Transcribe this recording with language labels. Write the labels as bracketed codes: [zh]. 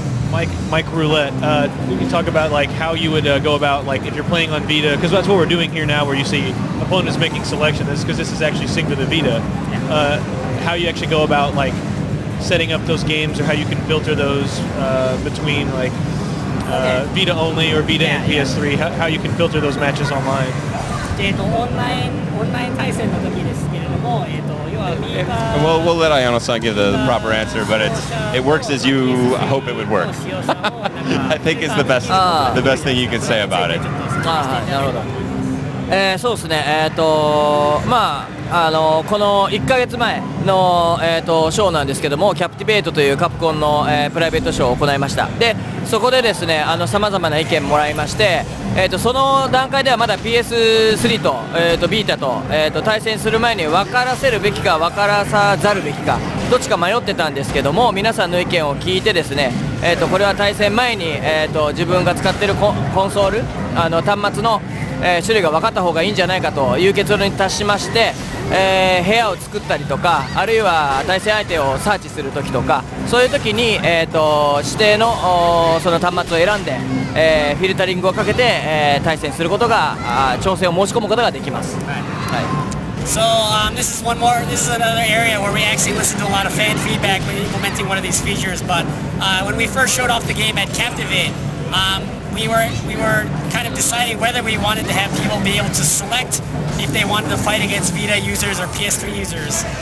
[en] Mike Roulette, we can talk about like how you would go about like if you're playing on Vita, because that's what we're doing here now, where you see opponents making selections, because this is actually synced to the Vita. How you actually go about like setting up those games, or how you can filter those between like Vita only or Vita and PS3, how you can filter those matches online. [ja] オンライン対戦の時ですけれども、要は Vita [en] We'll let Ayano-san give the proper answer, but it works as you hope it would work. I think is the best thing you can say about it. [ja] なるほど。そうですね、まあこの1ヶ月前の、ショーなんですけども、キャプティベートというカプコンの、プライベートショーを行いました。でそこでですね、さまざまな意見もらいまして、その段階ではまだ PS3 と、ビータと、対戦する前に分からせるべきか分からさざるべきかどっちか迷ってたんですけども、皆さんの意見を聞いてですね、これは対戦前に、自分が使っているコンソール端末の種類が分かった方がいいんじゃないかという結論に達しまして、部屋を作ったりとか、あるいは対戦相手をサーチするときとか、そういうときに、指定のその端末を選んで、フィルタリングをかけて、対戦することが調整を申し込むことができます。 [en] So this is another area where we actually listen to a lot of fan feedback when implementing one of these features. But when we first showed off the game at Captivate, we were kind of deciding whether we wanted to have people be able to select if they wanted to fight against Vita users or PS3 users.